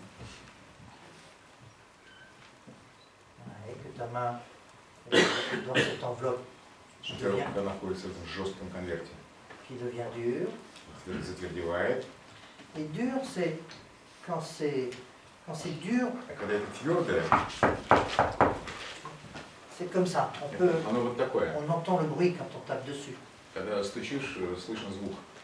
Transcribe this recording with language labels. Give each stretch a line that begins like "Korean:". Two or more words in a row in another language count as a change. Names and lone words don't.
French: Ouais, que ta main est dans cette enveloppe
Russian: Что рука находится в жестком конверте.
French: qui devient dure.
Russian: Затвердевает.
French: Et dur, c'est quand c'est dur,
Russian: А когда это твердое,
French: c'est comme ça.
Russian: оно вот такое.
French: On entend le bruit quand on tape dessus.
Russian: Когда стучишь, слышно звук.